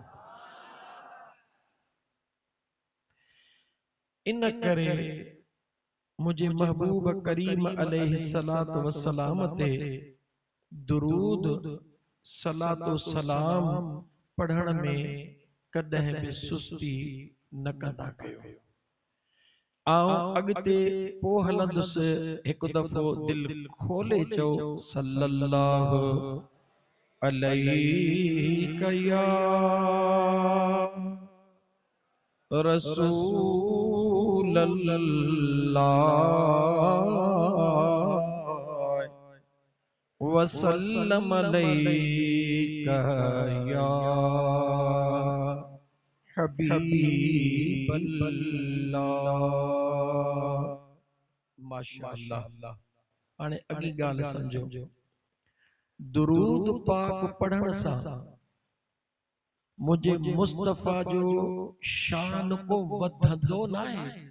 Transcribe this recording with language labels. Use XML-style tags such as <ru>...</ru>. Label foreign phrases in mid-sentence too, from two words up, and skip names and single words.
<sd>इन करे मुझे महबूब करीम</sd> <ar>عليه الصلاة والسلام</ar> <sd>ते दुरूद सलातो सलाम पढ़ण में कदह भी सुस्ती न कंदा कयो। आऊं अगते पो हलंदुस एक दफो दिल खोले चो सल्लल्लाहु</sd> <ar>عليه يا رسول الله وسلم عليك يا حبيب الله.</ar> <sd>माशाअल्लाह। हाणे अॻी ॻाल्हि समझो, दुरूद पाक पढ़ण सां मुझे मुस्तफा जो शान को वधंदो न आहे।</sd>